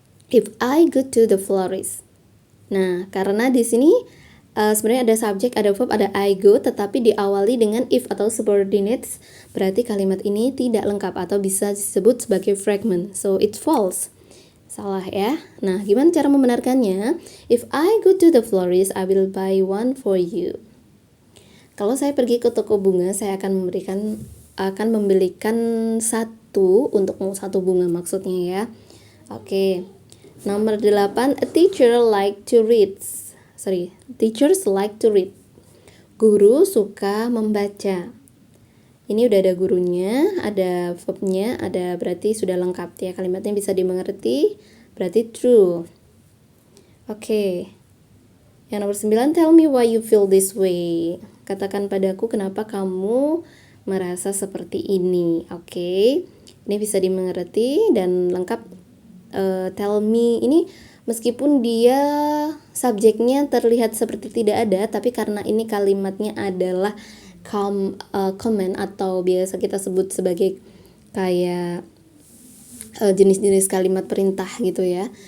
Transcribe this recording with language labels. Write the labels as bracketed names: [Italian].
[English] If I go to the florist. [Indonesian] Nah, karena di sini sebenarnya ada subjek, ada verb, ada I go, tetapi diawali dengan if atau subordinates, berarti kalimat ini tidak lengkap atau bisa disebut sebagai fragment. [English] So it's false. [Indonesian] Salah ya. Nah, gimana cara membenarkannya? [English] If I go to the florist, I will buy one for you. [Indonesian] Kalau saya pergi ke toko bunga, saya akan membelikan satu untukmu, satu bunga maksudnya ya. Oke. [English] Nomor 8, a teacher like to read. Teachers like to read. [Indonesian] Guru suka membaca. Ini udah ada gurunya, ada verbnya, ada, berarti sudah lengkap ya. Kalimatnya bisa dimengerti, berarti true. Oke. Yang nomor 9, [English] tell me why you feel this way. [Indonesian] Katakan padaku kenapa kamu merasa seperti ini. Oke. Ini bisa dimengerti dan lengkap. Tell me ini meskipun dia subjeknya terlihat seperti tidak ada, tapi karena ini kalimatnya adalah comment atau biasa kita sebut sebagai kayak jenis-jenis kalimat perintah gitu ya.